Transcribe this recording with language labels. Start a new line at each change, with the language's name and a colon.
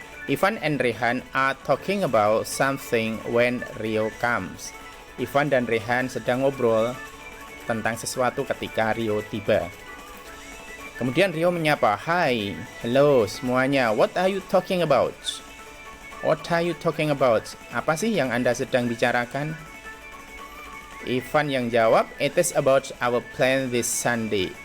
English: Ivan and Rehan are talking about something when Rio comes.
Indonesian: Ivan dan Rehan sedang ngobrol tentang sesuatu ketika Rio tiba. Kemudian Rio menyapa, "Hai,
English: hello
Indonesian: semuanya,
English: what are you talking about?" What are you talking about?
Indonesian: Apa sih yang Anda sedang bicarakan? Ivan yang jawab,
English: "It is about our plan this Sunday."